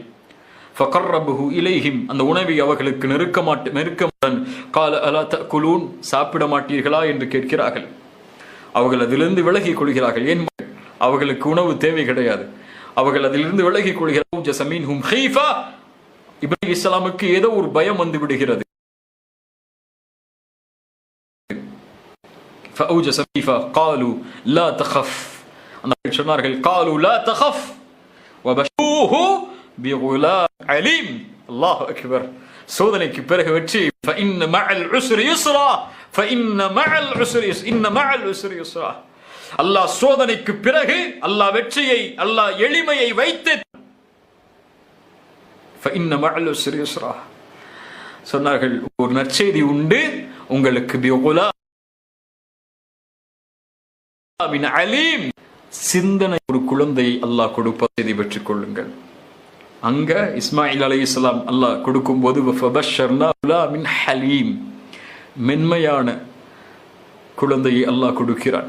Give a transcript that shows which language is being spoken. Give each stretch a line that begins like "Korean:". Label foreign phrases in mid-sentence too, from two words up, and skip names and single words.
Arabic: فقربه إليهم,
Tamil: அந்த உணவை அவர்களுக்கு நெருக்கமுடன்
Arabic: قال ألا تأكلون,
Tamil: சாப்பிட மாட்டீர்களா என்று கேட்கிறார்கள். அவர்கள் அதிலிருந்து விலகிக் கொள்கிறார்கள். ஏன்? அவர்களுக்கு உணவு தேவை கிடையாது. அவர்கள் அதிலிருந்து விலகிக் கொள்கிறார்கள்.
Arabic: أوجس منهم خيفة,
Tamil: இப்ராஹிம் இஸ்லாமுக்கு ஏதோ ஒரு பயம் வந்து விடுகிறது.
Arabic: فأوجس خيفة قالوا لا تخف, சொன்னார்கள் قالوا لا تخف وبشروه بغلام عليم. الله أكبر.
Tamil: சோதனைக்கு பிறகு வெற்றி.
Arabic: فإن مع العسر يسرا فإن مع العسر إن مع العسر يسرا.
Tamil: அல்லாஹ் சோதனைக்கு பிறகு அல்லாஹ் வெற்றியை, அல்லாஹ் எளிமையை வைத்து
Arabic: فإن مع العسر يسرا
Tamil: சொன்னார்கள். ஒரு நற்செய்தி உண்டு உங்களுக்கு,
Arabic: بغلام عليم,
Tamil: சிந்தனை ஒரு குழந்தையை அல்லாஹ் கொடுப்பதை பெற்றுக் கொள்ளுங்கள். அங்க இஸ்மாயில் அலைஹிஸ்ஸலாம் அல்லாஹ் கொடுக்கும் போது ஹலீம், மென்மையான குழந்தையை அல்லாஹ் கொடுக்கிறான்.